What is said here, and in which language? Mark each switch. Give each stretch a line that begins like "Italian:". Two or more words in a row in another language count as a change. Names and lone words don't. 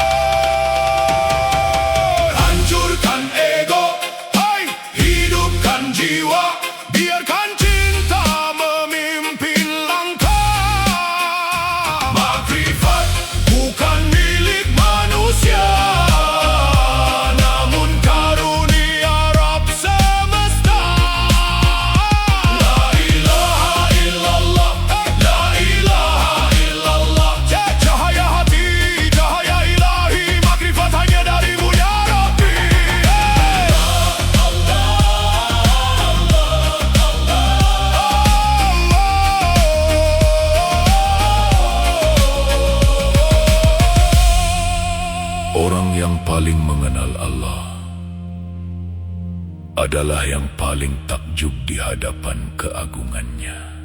Indonesian: Hancurkan ego, hai, hidupkan jiwa, biarkan cinta memimpin langkah. Makrifat bukan milik manusia, namun karunia Rabb semesta.
Arabic: لا إله إلا الله، لا إله إلا الله.
Indonesian: Cahaya hati, cahaya ilahi, makrifat hanya darimu
Arabic: يا ربي.
Indonesian: Orang yang paling mengenal Allah adalah yang paling takjub di hadapan keagungannya.